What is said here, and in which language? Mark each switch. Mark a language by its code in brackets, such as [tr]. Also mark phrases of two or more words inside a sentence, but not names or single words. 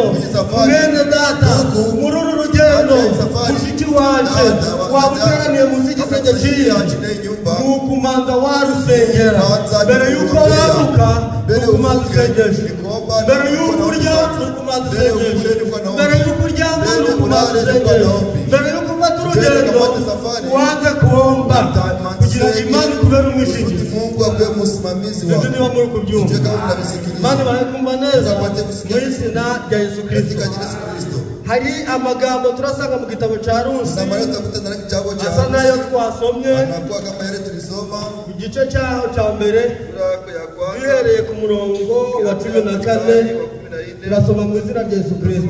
[rw] Mwene data, muri uru rugendo mushiki wanje waba uteraniye munsi y'igisenge cy'iyi, ni ukumanza warusengera mbere y'uko wabuka, ni ukumanza usengesha mbere y'uko urya, ni ukumanza usengesha mbere y'uko uryama, ni ukumanza usengesha mbere y'uko ufata urugendo wanze kuhomba, kugira ngo Imana ikubere umwishingizi. [sw] Mungu akwe musimamizi wako. [rw] Ndio niba muri kubyumva. Imana barakumva neza mu izina rya Yesu Kristo. Hari amagambo turasanga mu gitabo cya Rusi, asa nayo twasomye ku gice cyaho cya mbere, duhereye ku murongo wa 14, turasoma mu izina rya Yesu Kristo.